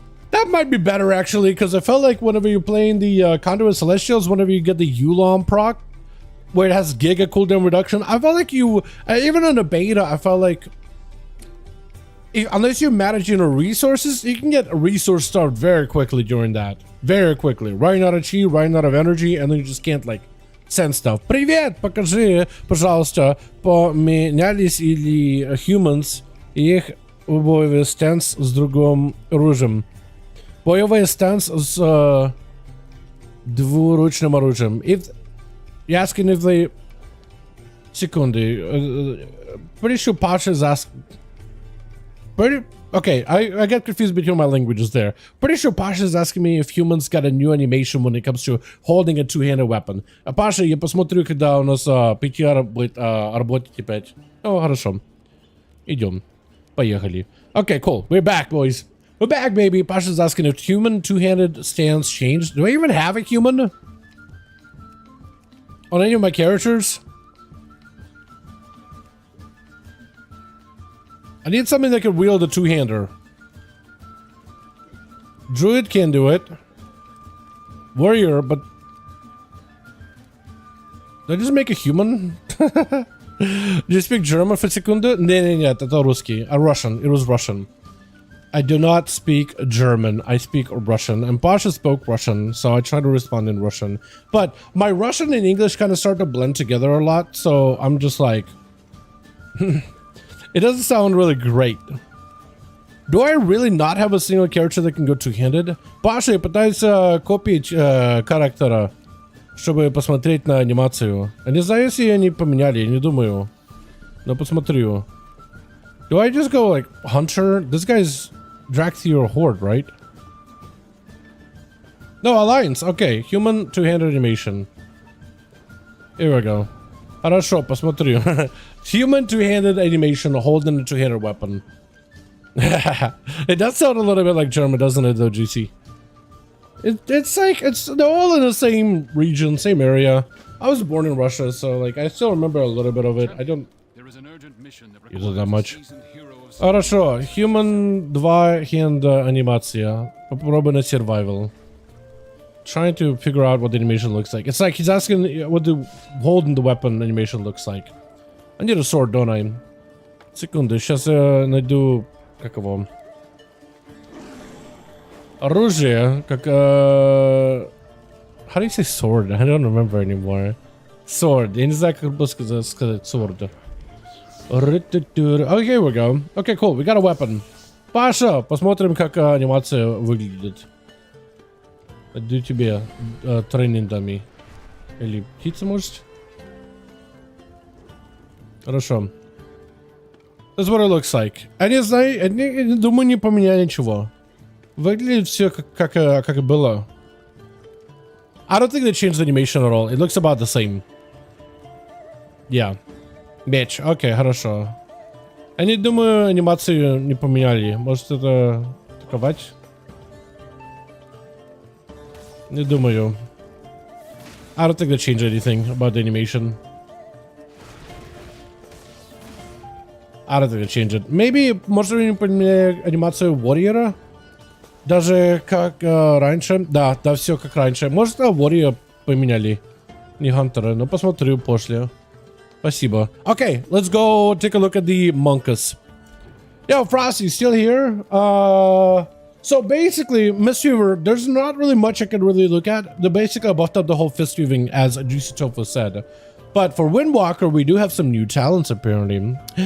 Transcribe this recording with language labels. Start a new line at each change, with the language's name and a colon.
English: That might be better actually, because I felt like whenever you're playing the Conduit Celestials, whenever you get the Yulon proc, where it has Giga cooldown reduction, I felt like you, even in the beta, I felt like unless you're managing your resources, you can get a resource starved very quickly during that. Very quickly. Running out of chi, running out of energy, and then you just can't, like, send stuff.
Russian: Привет, покажи, пожалуйста, поменялись ли humans их боевой стенс с другим оружием? Боевой стенс с двуручным оружием.
English: If you're asking if they...
Russian: Секунды.
English: Pretty sure Pasha's asking... Okay, I get confused between my languages there. Pretty sure Pasha is asking me if humans got a new animation when it comes to holding a two-handed weapon.
Russian: Pasha, я посмотрю, когда у нас PTR будет работать опять.
English: Oh,
Russian: хорошо. Идем. Поехали.
English: Okay, cool. We're back, boys. We're back, baby. Pasha's asking if human two-handed stance changed. Do I even have a human on any of my characters? I need something that can wield a two-hander. Druid can do it. Warrior, but... Did I just make a human? Do you speak German for
Russian: секунду? Нет, это русский.
English: Russian. It was Russian. I do not speak German. I speak Russian. And Pasha spoke Russian, so I try to respond in Russian. But my Russian and English kind of start to blend together a lot, so I'm just like... It doesn't sound really great. Do I really not have a single character that can go two-handed?
Russian: Паша, я пытаюсь копить характера, чтобы посмотреть на анимацию. Я не знаю, если они поменяли, я не думаю. Но посмотрю.
English: Do I just go like Hunter? This guy's Draxior Horde, right? No, Alliance. Okay, human two-handed animation. Here we go.
Russian: Хорошо, посмотрю.
English: Human two-handed animation holding a two-handed weapon. It does sound a little bit like German, doesn't it, though, GC? It's like, they're all in the same region, same area. I was born in Russia, so, like, I still remember a little bit of it. I don't use it that much.
Russian: Хорошо, human два-hand анимация. Попробуй на survival.
English: Trying to figure out what the animation looks like. It's like he's asking what the holding the weapon animation looks like. I need a sword, don't I?
Russian: Секунду, сейчас я найду... Как его? Оружие, как...
English: How do you say sword? I don't remember anymore. Sword.
Russian: Я не знаю, как бы сказать sword.
English: Oh, here we go. Okay, cool. We got a weapon.
Russian: Паша, посмотрим, как анимация выглядит. Даю тебе тренинг дами. Или птица, может? Хорошо.
English: That's what it looks like.
Russian: Я не знаю, я думаю, не поменяли ничего. Выглядит все как и было.
English: I don't think they changed the animation at all. It looks about the same. Yeah. Mage. Okay,
Russian: хорошо. Они, думаю, анимацию не поменяли. Может, это атаковать? Не думаю.
English: I don't think they changed anything about the animation. I don't think they changed it. Maybe,
Russian: может, они поменяли анимацию Warrior? Даже как раньше. Да, все как раньше. Может, Warrior поменяли. Не Хантера, но посмотрю после. Спасибо.
English: Okay, let's go take a look at the monkus. Yo, Frosty, still here? So basically, Mistweaver, there's not really much I can really look at. They basically buffed up the whole fist weaving, as Juicy Tofu said. But for Windwalker, we do have some new talents, apparently.